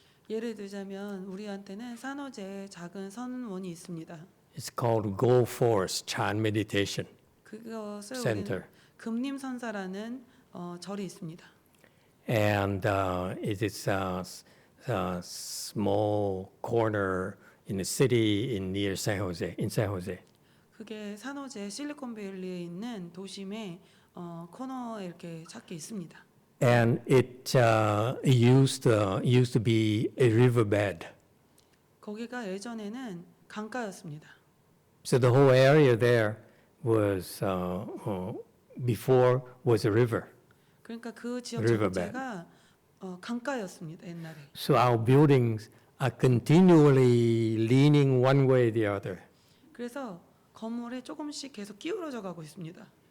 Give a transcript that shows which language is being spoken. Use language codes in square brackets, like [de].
[ko] 예를 들자면 우리한테는 산호제에 작은 선원이 있습니다. [en] It's called Go Forest Chan Meditation [ko] 그것을 [en] Center. [ko] 우리는 금림선사라는 절이 있습니다. [en] And it is a small corner in the city in San Jose. [ko] 그게 산호제 실리콘밸리에 있는 도심의 코너에 이렇게 찾게 있습니다. [en] And it used to be a riverbed. [ko] 거기가 예전에는 강가였습니다. [en] So the whole area there was, before was a river. [ko] 그러니까 그 지역 [en] Riverbed. [ko] 전체가 강가였습니다. 옛날에. [en] So our buildings are continually leaning one way or the other. [ko] 그래서 건물이 조금씩 계속 기울어져 가고 있습니다.